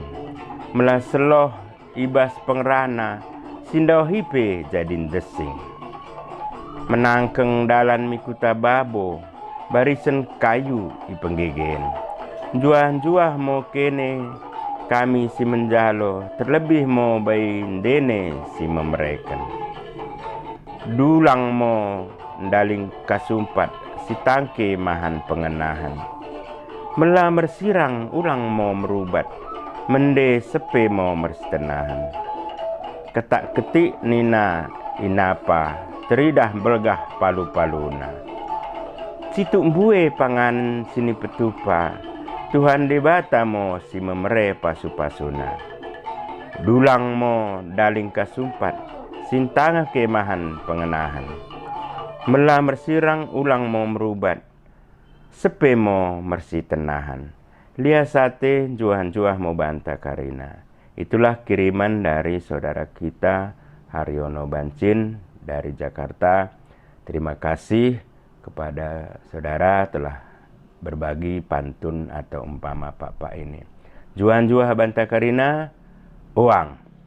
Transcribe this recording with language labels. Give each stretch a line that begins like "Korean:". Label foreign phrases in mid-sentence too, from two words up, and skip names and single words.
Batak Dairi: Melah seloh ibas pengrana, sindau hipe jadin desing. Menangkeng dalan mikuta babo, barisan kayu ipenggegen. Juah-juah mo kene, kami si menjalo, terlebih mo bayin dene si memereken. Dulang mo ndaling kasumpat, si tangke mahan pengenahan. Melah mersirang ulang mo merubat, mende sepe mo merstenahan. Ketak ketik nina inapa, teridah belgah palu-paluna. Cituk bue pangan sini petupa, Tuhan debata mo si memere pasu-pasuna. Dulang mo daling kasumpat, sintanga kemahan pengenahan. Melah mersirang ulang mo merubat, sepe mo mersi tenahan. Lia sate juah-juah mo banta karina.
Indonesian: Itulah kiriman dari saudara kita Haryono Bancin dari Jakarta. Terima kasih kepada saudara telah berbagi pantun atau umpama Pak ini.
Batak Dairi: Juan-juah banta karina, uang.